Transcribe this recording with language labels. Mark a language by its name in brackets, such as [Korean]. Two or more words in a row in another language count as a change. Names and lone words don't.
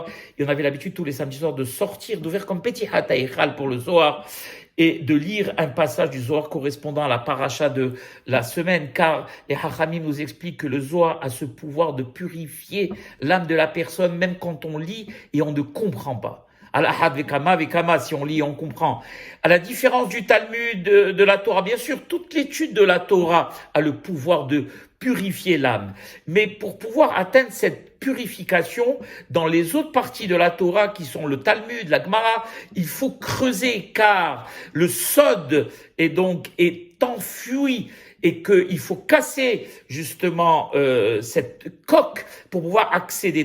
[French] Et on avait l'habitude tous les samedis soirs de sortir, d'ouvrir comme petit hataïchal pour le Zohar et de lire un passage du Zohar correspondant à la paracha de la semaine, car les Hachamim nous expliquent que le Zohar a ce pouvoir de purifier l'âme de la personne, même quand on lit et on ne comprend pas. [Hebrew] על אחת כמה וכמה, [French] si on lit, on comprend. À la différence du Talmud de la Torah, bien sûr, toute l'étude de la Torah a le pouvoir de purifier l'âme. Mais pour pouvoir atteindre cette purification, dans les autres parties de la Torah, qui sont le Talmud, la Gemara, il faut creuser, car le Sod est enfui, et qu'il faut casser justement cette coque pour pouvoir accéder.